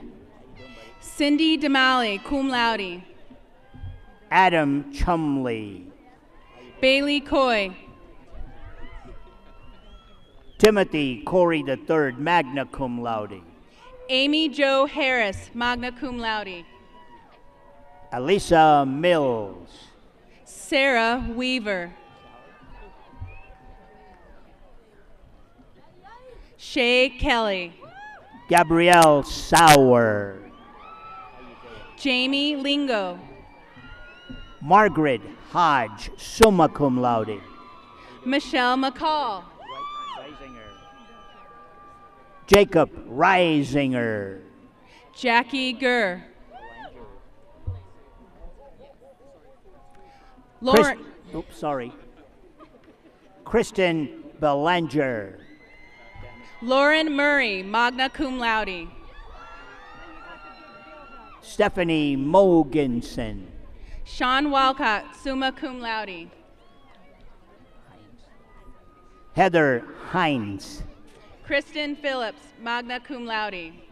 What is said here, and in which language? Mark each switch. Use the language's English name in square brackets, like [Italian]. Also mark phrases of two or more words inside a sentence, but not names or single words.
[English] Cindy Damali, [Latin] cum laude. [English] Adam Chumley. Bailey Coy. Timothy Corey III, [Latin] magna cum laude. [English] Amy Jo Harris, [Latin] magna cum laude. [English] Elisa Mills. Sarah Weaver. Shay Kelly. Gabrielle Sauer. Jamie Lingo. Margaret Hodge, [Latin] summa cum laude. [English] Michelle McCall. Jacob Reisinger. Jackie Gurr. Lauren. Kristen Belanger. Lauren Murray, [Latin] magna cum laude. [English] Stephanie Mogensen. Sean Walcott, [Latin] summa cum laude. [English] Heather Hines. Kristen Phillips, [Latin] magna cum laude.